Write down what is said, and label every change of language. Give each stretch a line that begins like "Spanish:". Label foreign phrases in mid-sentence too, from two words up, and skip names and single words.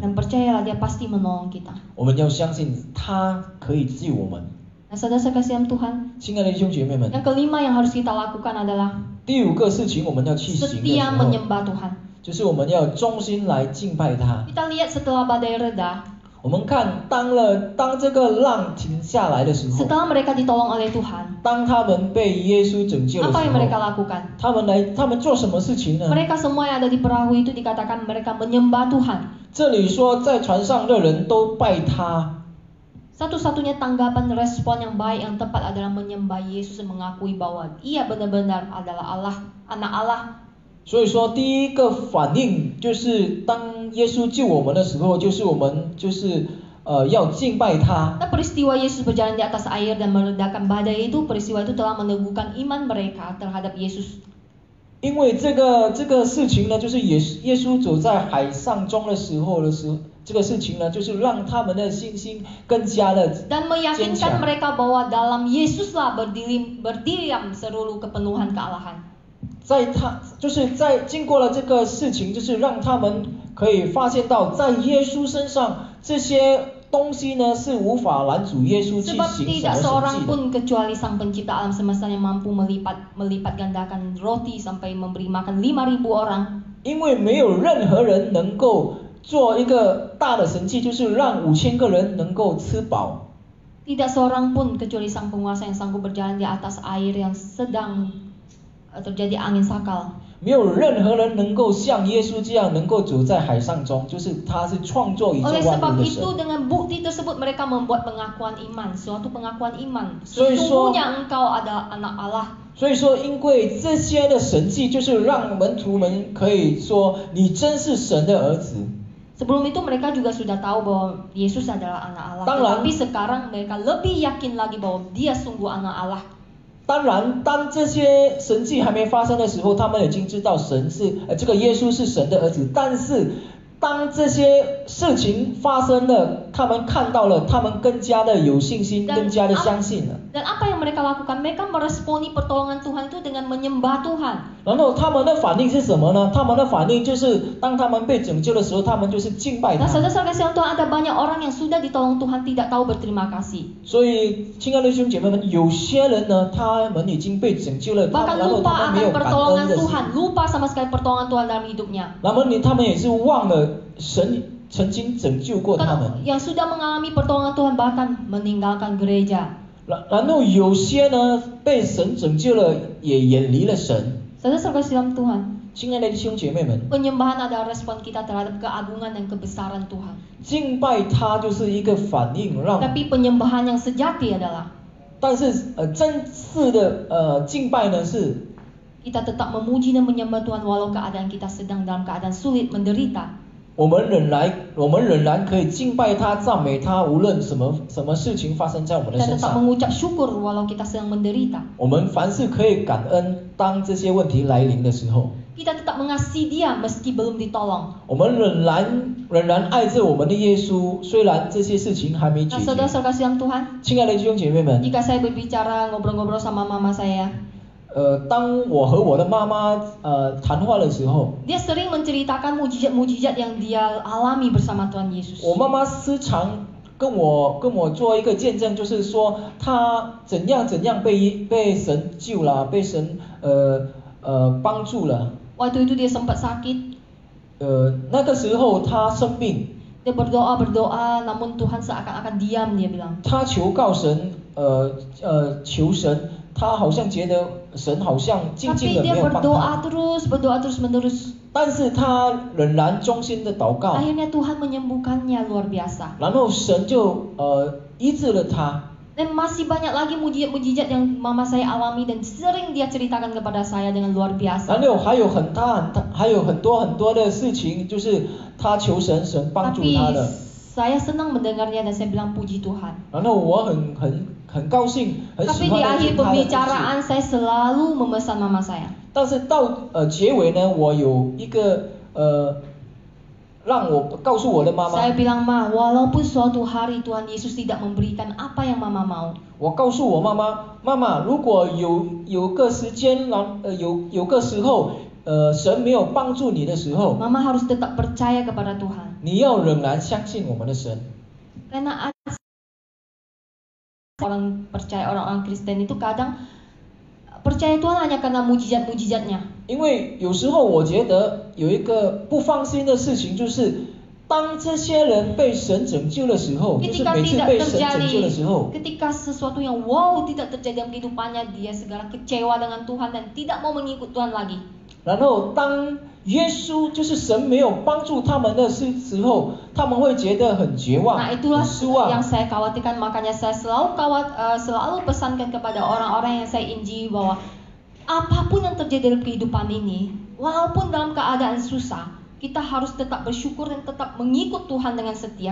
Indonesian: Dan percayalah Dia pasti menolong kita.
Chinese: 我们要相信他可以救我们。
Indonesian: Nah, saudara-saudara kasih Tuhan,
Chinese: 亲爱的弟兄姐妹们，
Indonesian: yang kelima yang harus kita lakukan adalah
Chinese: 第五个事情我们要去行的时
Indonesian: setia
Chinese: 候，
Indonesian: menyembah Tuhan.
Chinese: 就是我们要忠心来敬拜他。
Indonesian: Kita lihat setelah badai reda,
Chinese: 我们看当这个浪停下来的时候，
Indonesian: setelah mereka ditolong oleh Tuhan,
Chinese: 当他们被耶稣拯救的时
Indonesian: apa yang mereka
Chinese: 候，
Indonesian: lakukan?
Chinese: 他们做什么事情呢？
Indonesian: Mereka semua yang ada di perahu itu dikatakan mereka menyembah Tuhan.
Chinese: 这里说在船上的人都拜他。
Indonesian: Satu-satunya tanggapan respon yang baik yang tepat adalah menyembah Yesus dan mengakui bahwa Ia benar-benar adalah Allah, anak Allah.
Chinese: 所以说第一个反应就是当耶稣救我们的时候，就是我们要敬拜他。
Indonesian: Dan peristiwa Yesus berjalan di atas air dan meredakan badai itu, peristiwa itu telah meneguhkan iman mereka terhadap Yesus.
Chinese: 因为这个事情呢，就是耶稣走在海上中的时候，这个事情呢，就是让他们的信心更加的
Indonesian: Dan
Chinese: 坚
Indonesian: meyakinkan
Chinese: 强。
Indonesian: mereka bahwa dalam Yesuslah berdiam seluruh kepenuhan kealahan.
Chinese: 在经过了这个事情，就是让他们可以发现到，在耶稣身上这些东西呢是无法拦阻耶稣去
Indonesian: Sebab
Chinese: 行什
Indonesian: tidak
Chinese: 么
Indonesian: seorang
Chinese: 神迹的。
Indonesian: pun kecuali Sang Pencipta alam semesta yang mampu melipat gandakan roti sampai memberi makan 5.000 orang.
Chinese: 因为没有任何人能够做一个大的神迹，就是让5000个人能够吃饱。
Indonesian: Tidak seorang pun kecuali Sang Penguasa yang sanggup berjalan di atas air yang sedang terjadi angin sakal.
Chinese: 没有任何人能够像耶稣这样能够走在海上中，就是他是创作宇宙
Indonesian: Oleh
Chinese: 万
Indonesian: sebab
Chinese: 物的神。
Indonesian: itu dengan bukti tersebut mereka membuat pengakuan iman, suatu pengakuan iman.
Chinese: 所以说
Indonesian: Sesungguhnya engkau adalah anak Allah.
Chinese: 所以说，因为这些的神迹，就是让门徒们可以说，你真是神的儿子。
Indonesian: Sebelum itu mereka juga sudah tahu bahwa Yesus adalah anak Allah.
Chinese: 当然
Indonesian: Tetapi sekarang mereka lebih yakin lagi bahwa Dia sungguh anak Allah.
Chinese: 当然，当这些神迹还没发生的时候，他们已经知道这个耶稣是神的儿子。但是，当这些事情发生了，他们看到了，他们更加的有信心，更加的相信了。
Indonesian: Dan apa yang mereka lakukan? Mereka meresponi pertolongan Tuhan itu dengan menyembah Tuhan.
Chinese: 然后他们的反应是什么呢？他们的反应就是当他们被拯救的时候，他们就是敬拜
Indonesian: Nah,
Chinese: 他。
Indonesian: saudara-saudara kasih Tuhan, ada banyak orang yang sudah ditolong Tuhan tidak tahu berterima kasih.
Chinese: 所以，亲爱的弟兄姐妹们，有些人呢，他们已经被拯救了，
Indonesian: Bahkan
Chinese: 然后
Indonesian: lupa
Chinese: 他们没
Indonesian: akan
Chinese: 有感恩
Indonesian: pertolongan
Chinese: 的心，
Indonesian: Tuhan, lupa sama sekali pertolongan Tuhan dalam hidupnya.
Chinese: 然后他们也是忘了神曾经拯救过他们。
Indonesian: Yang sudah mengalami pertolongan Tuhan bahkan meninggalkan gereja.
Chinese: 然后有些呢被神拯救了，也远离了神。
Indonesian: Saudara-saudara kasih dalam Tuhan,
Chinese: 亲爱的弟兄姐妹们，
Indonesian: penyembahan adalah respon kita terhadap keagungan dan kebesaran Tuhan.
Chinese: 敬拜他就是一个反应，让
Indonesian: Tapi penyembahan yang sejati adalah
Chinese: 但是真实的敬拜呢是
Indonesian: kita tetap memuji dan menyembah Tuhan walau keadaan kita sedang dalam keadaan sulit, menderita.
Chinese: 我们仍然可以敬拜他、赞美他，无论什么事情发生在我们的
Indonesian: Kita
Chinese: 身
Indonesian: tetap
Chinese: 上，
Indonesian: mengucap syukur walau kita sedang menderita.
Chinese: 我们凡事可以感恩。当这些问题来临的时候，
Indonesian: Kita tetap mengasihi Dia meski belum ditolong.
Chinese: 我们仍然爱着我们的耶稣，虽然这些事情还没解
Indonesian: Nah,
Chinese: 决。
Indonesian: saudara-saudara kasih dalam Tuhan,
Chinese: 亲爱的弟兄姐妹们，
Indonesian: jika saya berbicara ngobrol-ngobrol sama mama saya,
Chinese: 当我和我的妈妈谈话的时候，
Indonesian: dia sering menceritakan mujizat-mujizat yang dia alami bersama Tuhan Yesus.
Chinese: 我妈妈时常跟我做一个见证，就是说她怎样被神救了，被神帮助了。
Indonesian: Waktu itu dia sempat sakit,
Chinese: 那个时候她生病，
Indonesian: dia berdoa, namun Tuhan seakan-akan diam, dia bilang.
Chinese: 她求告神，求神，她好像觉得神好像静静
Indonesian: Tapi
Chinese: 的
Indonesian: dia
Chinese: 没有帮她，
Indonesian: berdoa terus menerus.
Chinese: 但是她仍然忠心的祷告，
Indonesian: Akhirnya Tuhan menyembuhkannya luar biasa.
Chinese: 然后神就医治了她。
Indonesian: Dan masih banyak lagi mujizat-mujizat yang mama saya alami dan sering dia ceritakan kepada saya dengan luar biasa.
Chinese: 然后还有很多的事情，就是他求神，神帮助
Indonesian: Tapi
Chinese: 他的。
Indonesian: saya senang mendengarnya dan saya bilang puji Tuhan.
Chinese: 然后我很高兴，很喜
Indonesian: Tapi di
Chinese: 欢他
Indonesian: akhir
Chinese: 的故事。
Indonesian: pembicaraan saya selalu memesan mama saya.
Chinese: 但是到结尾呢，我有一个让我告诉我的妈妈，
Indonesian: Saya bilang, Ma, walaupun suatu hari Tuhan Yesus tidak memberikan apa yang mama mau,
Chinese: 我告诉我妈妈，妈妈，如果有个时间，有个时候，神没有帮助你的时候，
Indonesian: mama harus tetap percaya kepada Tuhan.
Chinese: 你要仍然相信我们的神。
Indonesian: Karena orang percaya, orang-orang Kristen itu kadang percaya Tuhan hanya karena mujizat-mujizatnya.
Chinese: 因为有时候我觉得有一个不放心的事情，就是当这些人被神拯救的时候，就是
Indonesian: Ketika
Chinese: 每次
Indonesian: tidak
Chinese: 被神拯救的
Indonesian: terjadi,
Chinese: 时候，
Indonesian: ketika sesuatu yang wow tidak terjadi dalam kehidupannya, dia segala kecewa dengan Tuhan dan tidak mau mengikut Tuhan lagi.
Chinese: 然后当耶稣就是神没有帮助他们的时候，他们会觉得很绝望，
Indonesian: Nah itulah
Chinese: 很失望
Indonesian: yang。saya khawatirkan, makanya saya selalu pesankan kepada orang-orang yang saya injili bahwa apapun yang terjadi dalam kehidupan ini, walaupun dalam keadaan susah, kita harus tetap bersyukur dan tetap mengikut Tuhan dengan setia.